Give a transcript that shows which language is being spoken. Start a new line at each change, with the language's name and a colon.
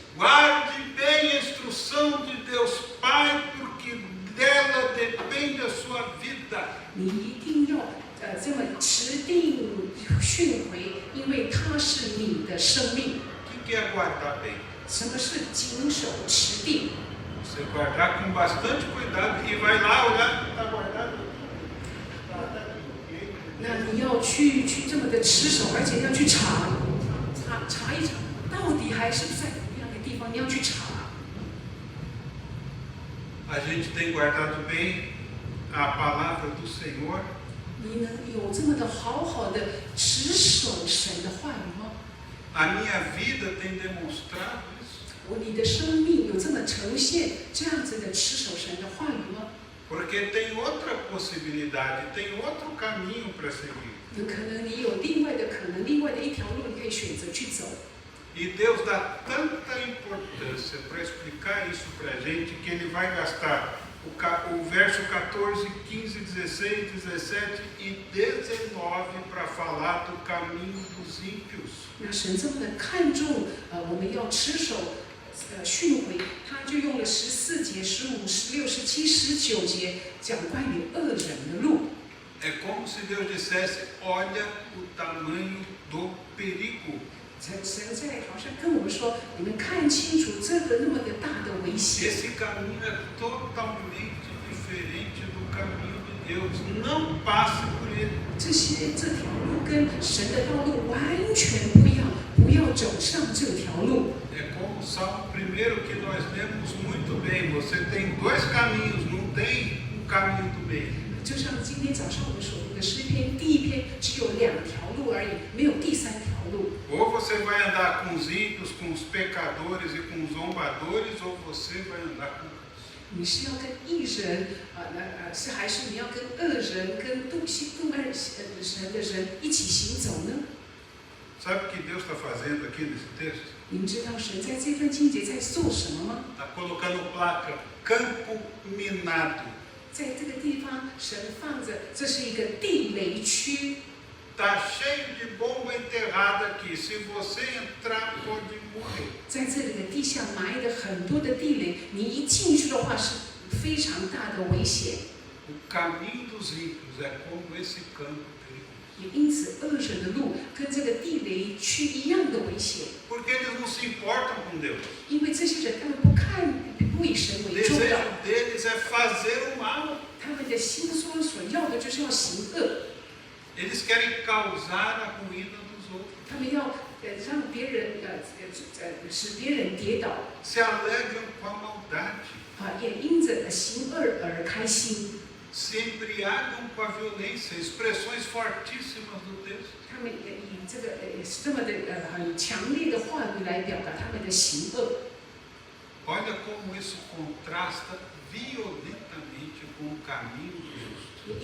Portuguese: Guarde bem a instrução de Deus Pai, porque dela depende a sua vida.
Chinese: 你一定要这么持定训诲，因为它是你的生命。
Portuguese: O que é guardar bem?
Chinese: 什么是谨守持定？
Portuguese: Você guardar com bastante cuidado e vai lá olhar, está guardado aqui.
Chinese: 那你要去这么的持守，而且要去查一查，到底还是在怎么样的地方，你要去查。
Portuguese: A gente tem guardado bem a palavra do Senhor.
Chinese: 你能有这么的好好的持守神的话语吗？
Portuguese: A minha vida tem demonstrado isso.
Chinese: 你的生命有这么呈现这样子的持守神的话语吗？
Portuguese: Porque tem outra possibilidade, tem outro caminho para seguir.
Chinese: 有可能你有另外的可能，另外的一条路你可以选择去走。
Portuguese: E Deus dá tanta importância para explicar isso para a gente que Ele vai gastar o verso 14, 15, 16, 17 e 19 para falar do caminho dos ímpios.
Chinese: 那神这么的看重我们要持守训诲，他就用了14节、15、16、17、19节讲关于恶人的路。
Portuguese: É como se Deus dissesse: olha o tamanho do perigo.
Chinese: 神在好像跟我们说，你们看清楚这个那么的大的危险。
Portuguese: Esse caminho é totalmente diferente do caminho de Deus. Não passe por ele.
Chinese: 这条路跟神的道路完全不一样，不要走上这条路。
Portuguese: É como o Salmo 1 que nós lemos muito bem. Você tem dois caminhos, não tem um caminho do meio.
Chinese: 就像今天早上我们所读的诗篇，第一篇只有2条路而已，没有第3条路。
Portuguese: Ou você vai andar com os ímpios, com os pecadores e com os zombadores, ou você vai andar com Deus.
Chinese: 你是要跟义人还是你要跟恶人、跟妒爱神的人一起行走呢？
Portuguese: Sabe o que Deus está fazendo aqui nesse texto?
Chinese: 你们知道神在这段经节在做什么吗？
Portuguese: Está colocando placa, campo minado.
Chinese: 在这个地方，神放着，这是一个地雷区。
Portuguese: Está cheio de bomba enterrada aqui. Se você entrar, pode morrer.
Chinese: 在这里的地下埋的很多的地雷，你一进去的话是非常大的危险。
Portuguese: O caminho dos ímpios é como esse campo perigoso.
Chinese: 也因此，恶人的路跟这个地雷区一样的危险。
Portuguese: Porque eles não se importam com Deus.
Chinese: 因为这些人他们不以神
Portuguese: O
Chinese: 为重要，
Portuguese: desejo deles é fazer o mal.
Chinese: 他们的心所要的就是要行恶。
Portuguese: Eles querem causar a ruína dos outros.
Chinese: 他们要让别人使别人跌倒，
Portuguese: Se alegram com a maldade.
Chinese: 也因着行恶而开心。
Portuguese: Se embriagam com a violência. Expressões fortíssimas do texto.
Chinese: 他们以这么的很强烈的话语来表达他们的行恶。
Portuguese: Olha como isso contrasta violentamente com o caminho do justo.